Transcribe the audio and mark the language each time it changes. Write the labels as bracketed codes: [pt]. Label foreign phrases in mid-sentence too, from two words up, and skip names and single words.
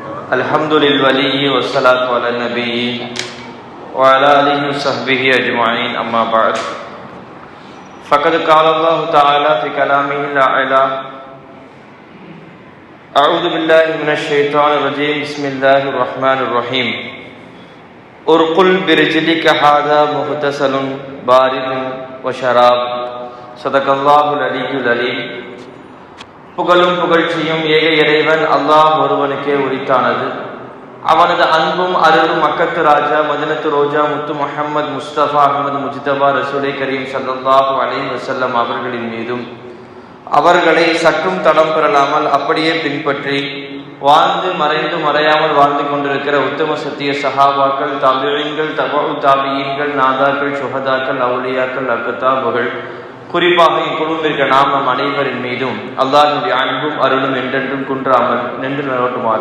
[ar] الحمد للولي والصلاة على النبي وعلى آله وصحبه أجمعين أما بعد فقد قال الله تعالى في كلامه الأعلى أعوذ بالله من الشيطان الرجيم بسم الله الرحمن الرحيم ارقل برجلك هذا مغتسل بارد وشراب صدق الله العلي العليم. [ta] புகழும் புகழ்ச்சியும் ஏக இறைவன் அல்லாஹ் ஒருவனுக்கே உரித்தானது. அவனது அன்பும் அருளும் மக்கத்து ராஜா மதினத்து ரோஜா முத்து முஹம்மது முஸ்தபா அஹமது முஜ்தபா ரசூலை கரீம் [ar] صلى الله عليه وسلم [ta] அவர்களின் மீதும் அவர்களை சற்றும் தடம் பெறலாமல் அப்படியே பின்பற்றி வாழ்ந்து மறைந்து மறையாமல் வாழ்ந்து கொண்டிருக்கிற உத்தம சத்திய சஹாபாக்கள், தாபிஈன்கள், தபஉ தாபிஈன்கள், நாதாக்கள், சுஹதாக்கள், அவுலியாக்கள், அக்தாபுகள், குறிப்பாக இக்குழுவிற்கு நாம் நம் அனைவரின் மீதும் அல்லாஹ்வுடைய அன்பும் அருளும் என்றென்றும் குன்றாமல் நின்று நிலவட்டுமாக.